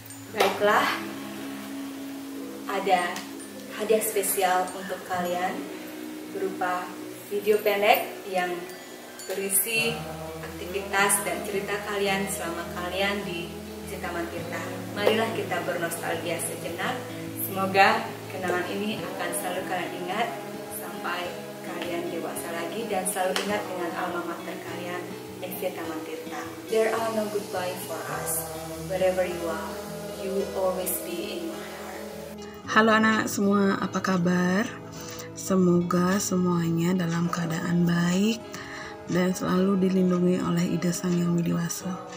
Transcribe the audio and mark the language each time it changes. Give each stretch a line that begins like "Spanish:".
Indonesian: Baiklah, ada hadiah spesial untuk kalian berupa video pendek yang berisi aktivitas dan cerita kalian selama kalian di Taman Tirta. Marilah kita bernostalgia sejenak. Semoga kenangan ini akan selalu kalian ingat sampai kalian dewasa lagi dan selalu ingat dengan alma mater kalian, SD Taman Tirta.
English: There are no goodbye for us. Wherever you are, you always be in my heart.
Indonesian: Halo anak semua, apa kabar? Semoga semuanya dalam keadaan baik dan selalu dilindungi oleh Ida Sang Yang Widiwasa.